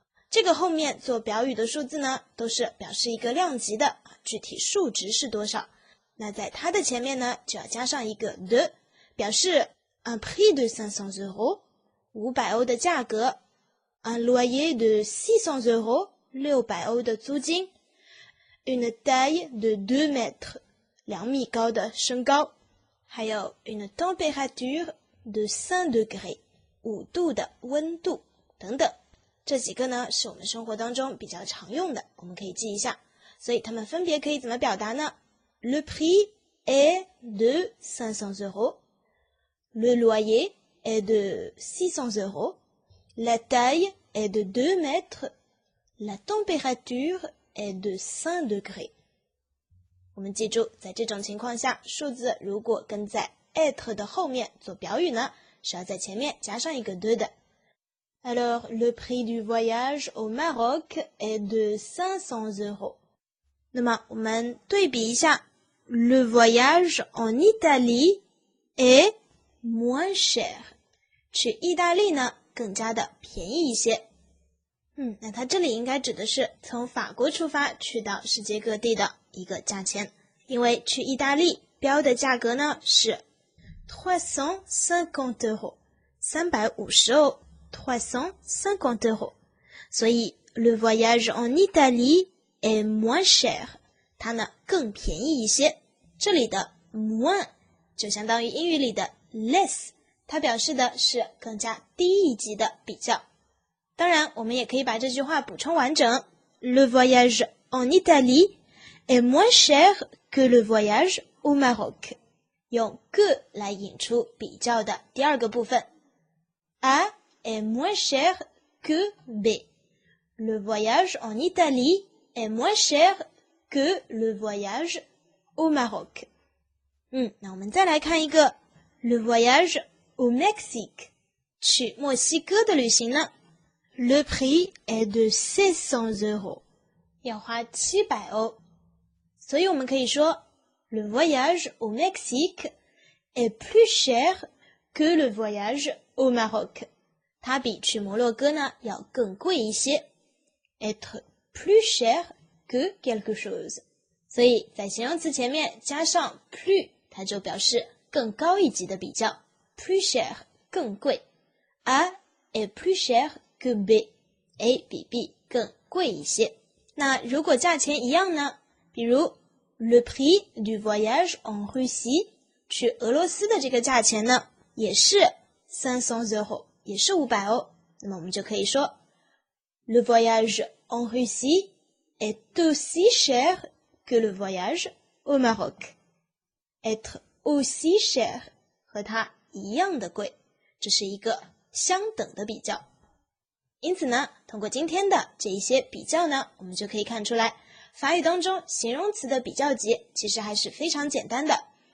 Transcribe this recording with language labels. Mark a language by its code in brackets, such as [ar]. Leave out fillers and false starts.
[zh] 这个后面做表语的数字呢都是表示一个量级的具体数值是多少，那在它的前面呢就要加上一个 de， 表示 [fr] un prix de 500 euros， [zh] 500欧的价格， [fr] un loyer de 600 euros， [zh] 600欧的租金， [fr] une taille de 2 mètres， [zh] 2米高的身高，还有 [fr] une température de 5 degrés， [zh] 5度的温度等等。这几个呢是我们生活当中比较常用的，我们可以记一下。所以它们分别可以怎么表达呢？ [fr] Le prix est de 500 euros， Le loyer est de 600 euros， La taille est de 2 mètres， La température est de 5 degrés。 [zh] 我们记住，在这种情况下，数字如果跟在 être 的后面做表语呢，是要在前面加上一个 de 的。 [fr] Alors, le prix du voyage au Maroc est de 500 euros。 [zh] 那么我们对比一下 [fr] Le voyage en Italie est moins cher。 [zh] 去意大利呢更加的便宜一些。那它这里应该指的是从法国出发去到世界各地的一个价钱，因为去意大利标的价格呢是 [fr] 350 euros， [zh] 350欧350 euros， 所以 [fr] le voyage en Italie est moins cher， [zh] 它呢更便宜一些。这里的 moins 就相当于英语里的 less， 它表示的是更加低一级的比较。当然我们也可以把这句话补充完整， [fr] le voyage en Italie est moins cher que le voyage au Maroc. [zh] 用 que 来引出比较的第二个部分。 [fr] A est moins cher que B. Le voyage en Italie est moins cher que le voyage au Maroc. [zh] 那我们再来看一个 [fr] le voyage au Mexique. [zh] 去墨西哥的旅行呢 [fr] Le prix est de 600 euros. [zh] 要花700欧。所以我们可以说 [fr] le voyage au Mexique est plus cher que le voyage au Maroc. [zh] 它比去摩洛哥呢要更贵一些。 [fr] Être plus cher que quelque chose. [zh] 所以在形容词前面加上 plus， 它就表示更高一级的比较。 [fr] plus cher [zh] 更贵。 [fr] A est plus cher que B. [zh] A 比 B 更贵一些。那如果价钱一样呢？比如 [fr] le prix du voyage en Russie， [zh] 去俄罗斯的这个价钱呢，也是 [fr] 300 euros， [zh] 也是500欧。那么我们就可以说 [fr] le voyage en Russie est aussi cher que le voyage au Maroc. Être aussi cher [zh] 和它一样的贵，这是一个相等的比较。因此呢，通过今天的这一些比较呢，我们就可以看出来，法语当中形容词的比较级其实还是非常简单的。